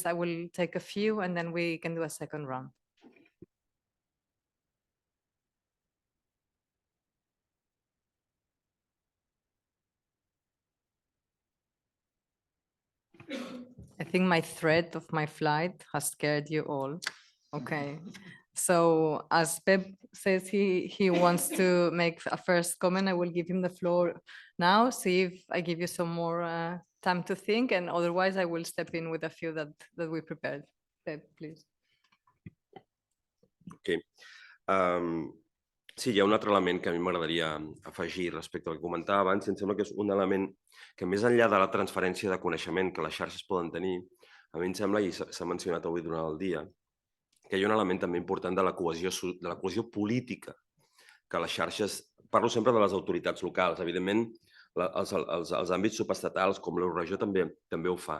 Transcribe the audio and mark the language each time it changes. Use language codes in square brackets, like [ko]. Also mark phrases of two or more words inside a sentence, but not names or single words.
[en] I will take a few and then we can do a second round. I think my threat of my flight has scared you all. Okay. So as Pep says he wants to make a first comment, I will give him the floor now, see if I give you some more time to think, and otherwise I will step in with a few that we prepared. Pep, please. Okay. [ca] Sí, hi ha un altre element que a mi m'agradaria afegir respecte al que comentava abans, i em sembla que és un element que més enllà de la transferència de coneixement que les xarxes poden tenir, a mi em sembla, i s'ha mencionat avui durant el dia, que hi ha un element també important de la cohesió política que les xarxes, parlo sempre de les autoritats locals, evidentment els àmbits subestatals com l'Euroregió també ho fa.